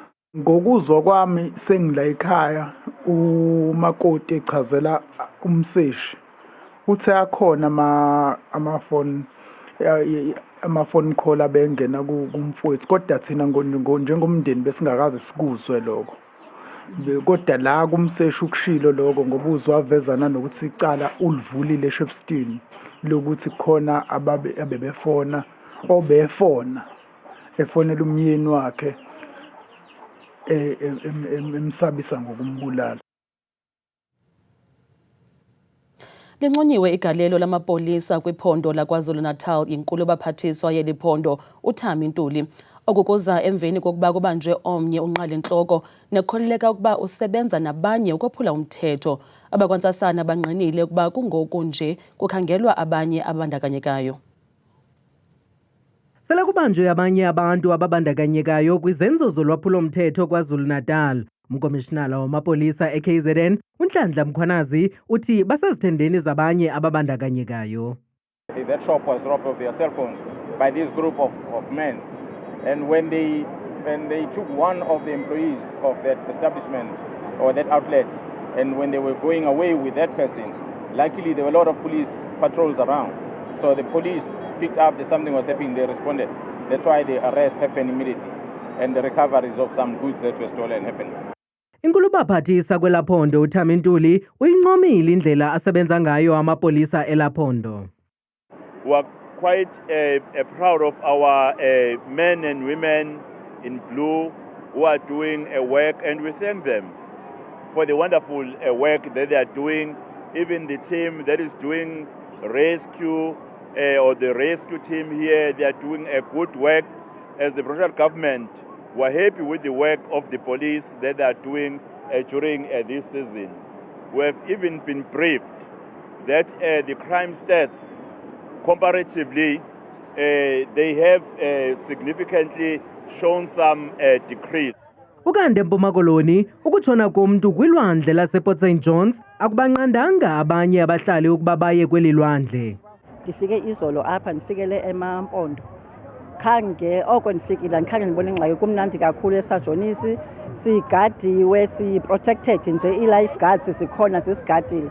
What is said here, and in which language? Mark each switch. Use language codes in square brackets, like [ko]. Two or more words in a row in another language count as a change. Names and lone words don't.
[zu] Ngokuzwa kwami sengila ekhaya, umakoti echazela umseshi uthe akhona ama-phone call abengena kumfowethu, kodwa thina njengomndeni besingakaze sikuzwe lokho. Kodwa la kumseshi ukushilo lokho ngoba uzwavezana nokuthi icala ulivulile eShepstone lokuthi khona abebefona obefona efonela umyeni wakhe emsabisa ngokumbulala. [xh] Linconyiwe igalelo lamapolisa kwiphondo laKwaZulu-Natal inkulu baphathiswa yeli phondo uThami Ntuli. Okukuza emveni kokuba kubanjwe omnye unqalintloko nekholeleka ukuba usebenza nabanye ukophula umthetho. Abakwantsasana banqinile ukuba kungoku nje kukhangelwa abanye abandakanyekayo. Sele kubanjwe abanye abantu ababandakanyekayo kwizenzo zolwaphulo mthetho KwaZulu-Natal. Umkomishinala wamapolisa eKZN uNhlanhla Mkhwanazi uthi basezithendeni zabanye ababandakanyekayo. [en] That shop was robbed of their cell phones by this group of men. And when they took one of the employees of that establishment or that outlet, and when they were going away with that person, luckily there were a lot of police patrols around. So the police picked up that something was happening, they responded. That's why the arrest happened immediately, and the recoveries of some goods that were stolen happened. Inkulu baphathisa kwelaphondo uThami Ntuli uyincomile indlela asebenza ngayo amapolisa elaphondo. Quite proud of our men and women in blue who are doing a work, and we thank them for the wonderful work that they are doing. Even the team that is doing rescue or the rescue team here, they are doing a good work. As the provincial government, we're happy with the work of the police that they are doing during this season. We have even been briefed that the crime stats comparatively, they have significantly shown some decrease. [xh] Ukande Mpuma Koloni ukutshona komuntu kwilwandle lasePort St Johns akubanqandanga abanye abahlali ukuba baye kweli lwandle. Ndifike izolo apha ndifikele eMampondo. Khange oko ndifikile andikhange ndibone ingxaki, kumnandi kakhulu eSajonisi, sigadiwe, si-protected nje, i-lifeguards sikhona zisigadile.